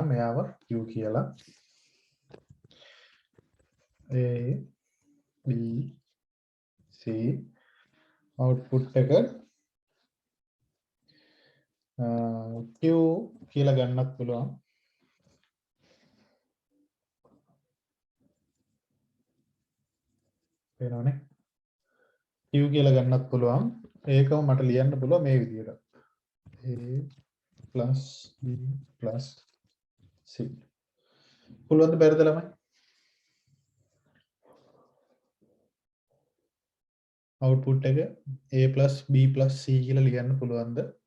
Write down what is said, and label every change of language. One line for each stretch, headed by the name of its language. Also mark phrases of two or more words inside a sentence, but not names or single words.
Sinhala: මෙයාව Q කියලා. A B C output එක Q කියලා ගන්නත් පුළුවන්. වෙනවනේ. q කියලා ගන්නත් පුළුවන්. ඒකම මට ලියන්න පුළුවන් මේ විදිහට.
English: a plus b plus c.
Sinhala: පුළුවන්ද බැරිද ළමයි? output එක
English: a plus b plus c
Sinhala: කියලා ලියන්න පුළුවන්ද?